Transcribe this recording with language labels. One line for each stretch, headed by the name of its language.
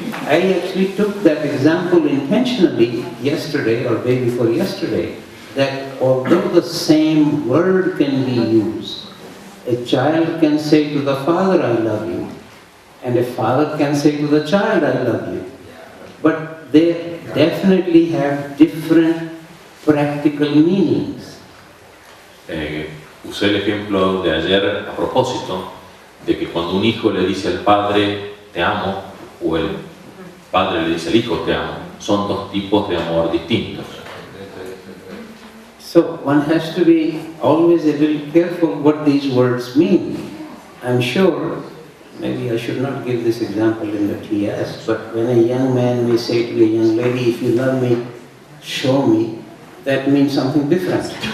English: I actually took that example intentionally yesterday or day before yesterday, that although the same word can be used, a child can say to the father, I love you, and a father can say to the child, I love you. But they definitely have different practical meanings.
Spanish: Usé el ejemplo de ayer a propósito de que cuando un hijo le dice al padre, te amo, o el padre le dice al hijo, te amo, son dos tipos de amor distintos.
English: So one has to be always a little careful what these words mean. I'm sure, maybe I should not give this example in the TS, but when a young man may say to a young lady, if you love me, show me, that means something different.